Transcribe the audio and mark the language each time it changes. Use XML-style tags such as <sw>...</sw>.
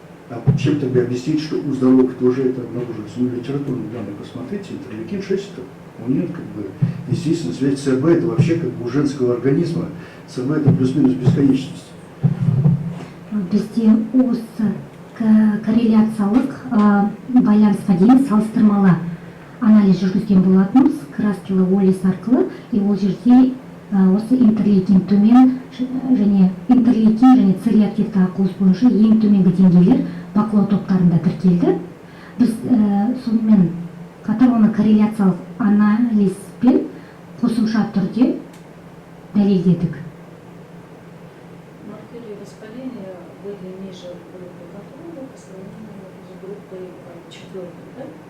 <ru>А чем тогда объяснить, что у здоровых тоже это обнаруживается? Ну, литературные данные посмотрите, интерлейкин 6, у нее естественно, связь с ЦРБ, это вообще у женского организма, ЦРБ это плюс-минус бесконечность.</ru> <kk>Бізде осы корреляциялық байланысқа дейін салыстырмалы анализ жүргізген болатынбыз краскилы олис арқылы, и ол жерде осы интерлейкин төмен және интерлейкин және С-реактивті ақуыз бойынша ең төменгі деңгейлер бақылау топтарында тіркелді. Біз сонымен қатар оны корреляциялық анализбен қосымша түрде дәлелдедік.</kk> <ru>Маркеры воспаления были ниже группы контроля по сравнению с группой 4, да?</ru>